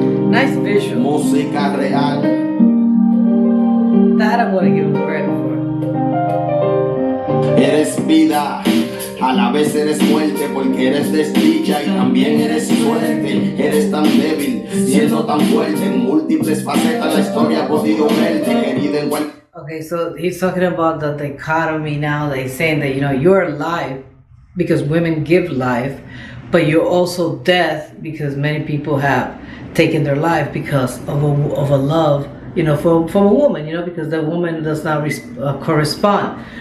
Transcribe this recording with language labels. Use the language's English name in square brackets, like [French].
[English] Nice visual. [Spanish] Música real. [English] That I'm gonna give him credit for. [Spanish] Eres vida, a la vez eres muerte, porque eres desdicha y también eres suerte. Eres tan débil, siendo tan fuerte, en múltiples facetas la historia ha podido verte, querida en cualquier. [English] Okay, so he's talking about the dichotomy now. They're saying that you're alive because women give life, but you're also death because many people have taken their life because of a love, from a woman, because the woman does not correspond.